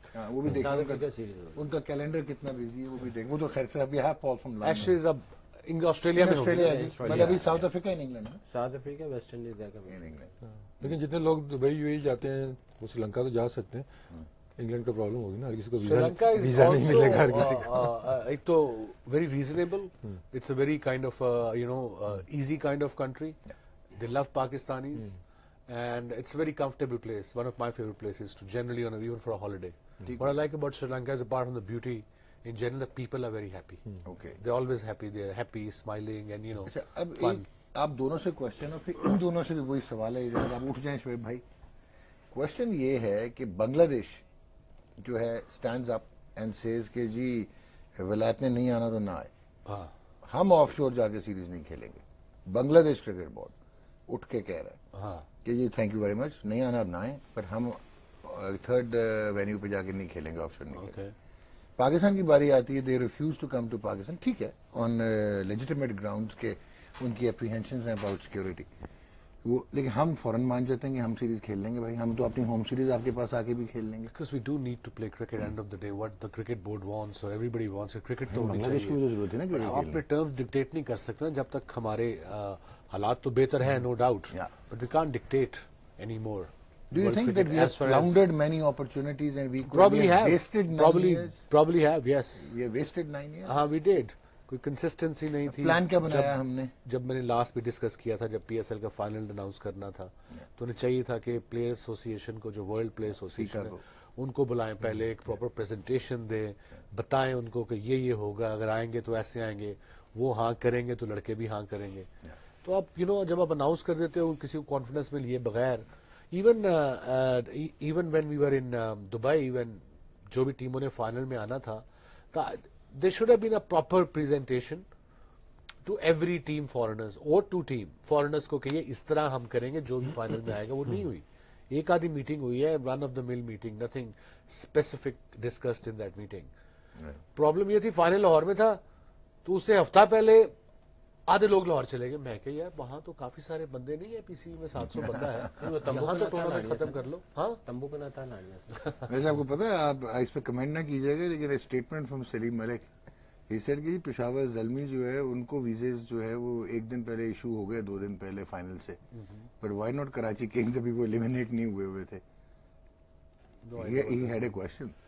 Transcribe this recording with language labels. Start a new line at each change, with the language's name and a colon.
Urdu: وہ بھی دیکھیں ان کا کیلنڈر کتنا بزی ہے, وہ بھی دیکھیں. وہ تو خیر سے ابھی ہے پال فرام ایشز اب آسٹریلیا میں مطلب ابھی ساؤتھ افریقہ ان انگلینڈ ہے, ساؤتھ افریقہ ویسٹ انڈیز لیکن جتنے لوگ دبئی یو اے جاتے ہیں وہ سری لنکا تو جا سکتے ہیں. انگلینڈ کا پرابلم ہوگی نا, ہر کسی کو ویزا نہیں ملے گا ہر کسی کو. ایک تو
English: Very reasonable, it's a very kind of easy kind of country, they love Pakistanis and it's a very comfortable place, one of my favorite places to generally on even for a holiday. What I like about Sri Lanka is apart from the beauty, in general the people are very happy. Okay. They're always happy, they're happy, smiling and
Urdu: اب
English: fun.
Urdu: آپ دونوں سے question اور پھر ان دونوں سے بھی وہی سوال ہے, آپ اٹھ جائیں شعیب بھائی. کوشچن یہ ہے کہ بنگلہ دیش جو ہے
English: stands up and says
Urdu: کہ جی ولایت نے نہیں آنا تو نہ آئے, ہم آف شور جا کے سیریز نہیں کھیلیں گے. بنگلہ دیش کرکٹ بورڈ اٹھ کے کہہ رہا ہے کہ جی
English: thank you very much,
Urdu: نہیں آنا اب نہ آئے, پر ہم تھرڈ وینیو پہ جا کے نہیں کھیلیں گے, آف شور نہیں کھیلیں گے. پاکستان کی باری آتی ہے,
English: They refuse to come to Pakistan.
Urdu: ٹھیک ہے,
English: on legitimate ground
Urdu: کے ان کی اپریہینشنز ہیں اباؤٹ سیکورٹی, وہ لیکن ہم فوراً مان جاتے ہیں کہ ہم سیریز کھیل لیں گے. بھائی ہم تو اپنی ہوم سیریز آپ کے پاس آ کے بھی کھیل لیں گے.
English: Because we do need to play cricket end of the day. What the cricket board wants or everybody wants, cricket
Urdu: تو ہونی بنگلہ دیش کو ضرورت ہے نا, آپ اپنے ٹرمز ڈکٹیٹ نہیں کر سکتے نا, جب تک ہمارے حالات تو بہتر ہیں,
English: No doubt, but we can't dictate any more. Do you think that we have squandered many opportunities and we probably have wasted 9 years? Probably have, yes. We have wasted 9 years.
Urdu: ہاں
English: we did.
Urdu: کوئی consistency نہیں تھی. Plan کیا بنایا ہم نے؟ جب میں نے لاسٹ بھی ڈسکس کیا تھا, جب پی ایس ایل کا فائنل اناؤنس کرنا تھا, تو انہیں چاہیے تھا کہ پلیئر ایسوسیشن کو, جو ورلڈ پلیئر ایسوسیشن ہے, ان کو بلائیں, پہلے ایک پراپر پریزنٹیشن دیں, بتائیں ان کو کہ یہ ہوگا, اگر آئیں گے تو ایسے آئیں گے, وہ ہاں کریں گے تو لڑکے بھی ہاں کریں گے. تو آپ جب آپ اناؤنس کر دیتے ہو کسی کو کانفیڈنس میں لیے بغیر,
English: even when we were in Dubai, when
Urdu: جو بھی ٹیموں نے فائنل میں آنا تھا,
English: there should have been a proper presentation to every team foreigners
Urdu: or to team foreigners کو کہ یہ اس طرح ہم کریں گے جو بھی فائنل میں آئے گا. وہ نہیں ہوئی. ایک آدھی میٹنگ ہوئی ہے,
English: run of the mill meeting, nothing specific discussed in that meeting.
Urdu: Problem یہ تھی, فائنل لاہور میں تھا, تو اس سے ہفتہ پہلے آدھے لوگ لاہور چلے گئے. میں کہ یار وہاں تو کافی سارے بندے نہیں ہیں, پی سی میں 700 بندہ ہے, یہاں تو ٹورنامنٹ ختم کر لو. ہاں تمبو کا نہ ویسے آپ کو پتا ہے, آپ اس پہ کمنٹ نہ کیجیے گا, لیکن
English: statement from
Urdu: سلیم ملک, یہ سیڈ کہ پشاور زلمی جو ہے ان کو ویزز جو ہے وہ 1 دن پہلے ایشو ہو گئے, 2 دن پہلے فائنل سے,
English: but why not
Urdu: Karachi Kings ابھی وہ ایلیمینیٹ نہیں ہوئے تھے.
English: He had a question.